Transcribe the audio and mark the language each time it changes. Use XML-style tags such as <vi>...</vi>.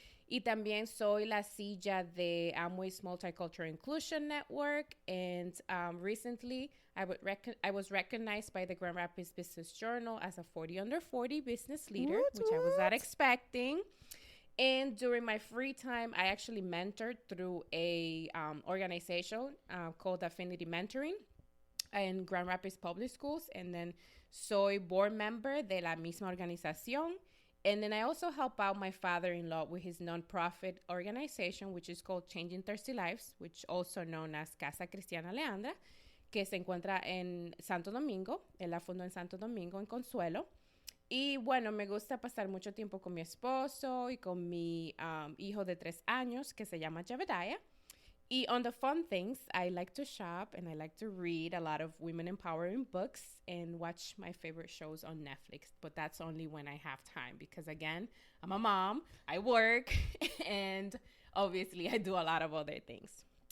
<es>Y también soy la silla de Amway's Multicultural Inclusion Network.</es> <en>And recently, I was recognized by the Grand Rapids Business Journal as a 40 under 40 business leader, which I was not expecting. And during my free time, I actually mentored through a organization called Affinity Mentoring in Grand Rapids Public Schools. And then</en> <es>soy board member de la misma organización.</es> <en>And then I also help out my father-in-law with his nonprofit organization, which is called Changing Thirsty Lives, which also known as Casa Cristiana Leandra,</en> <es>que se encuentra en Santo Domingo. Él la fundó en Santo Domingo, en Consuelo. Y bueno, me gusta pasar mucho tiempo con mi esposo y con mi hijo de 3 años, que se llama Jebediah.</es> <en>Y on the fun things, I like to shop and I like to read a lot of women empowering books and watch my favorite shows on Netflix. But that's only when I have time because, again, I'm a mom, I work, and obviously I do a lot of other things.</en>